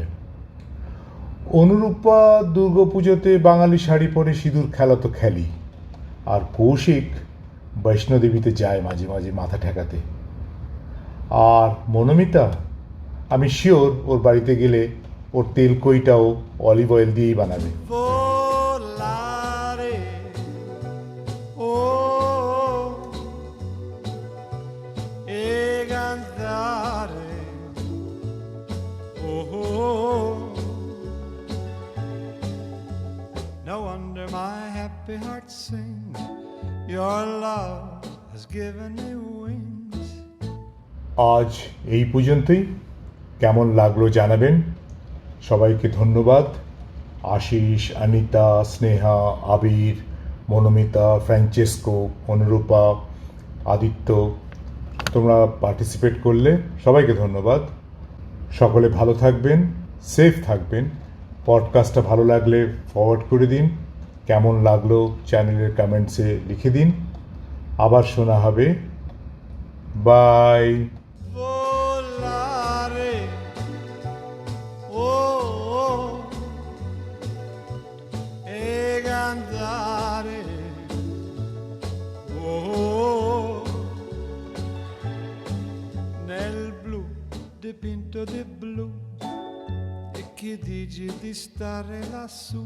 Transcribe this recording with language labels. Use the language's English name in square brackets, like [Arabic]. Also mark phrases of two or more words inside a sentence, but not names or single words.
[Bangla] অনুরূপা দুর্গাপুজোতে বাঙালি শাড়ি পরে সিঁদুর খেলা তো খেলি, আর কৌশিক বৈষ্ণোদেবীতে যায় মাঝে মাঝে মাথা ঠেকাতে। আর মনোমিতা, আমি শিওর ওর বাড়িতে গেলে ওর তেল কইটাও [English] olive oil [Bangla] দিয়েই বানাবে। [Italian] Volare, oh, e cantare, oh. [English] No wonder my happy heart sings. Your love has given me wings. [Bangla] আজ এই পর্যন্তই। কেমন লাগলো জানাবেন। সবাইকে ধন্যবাদ। আশিস, অনিতা, স্নেহা, আবির, মনোমিতা, ফ্রাঞ্চেসকো, অনুরূপা, আদিত্য, তোমরা পার্টিসিপেট করলে সবাইকে ধন্যবাদ। সকলে ভালো থাকবেন, সেফ থাকবেন। পডকাস্টটা ভালো লাগলে ফরওয়ার্ড করে দিন। কেমন লাগলো চ্যানেলের কমেন্টসে লিখে দিন। আবার শোনা হবে। বাই। [Italian] Volare, oh, e cantare, oh, nel blu dipinto di blu, e che dici di stare lassù?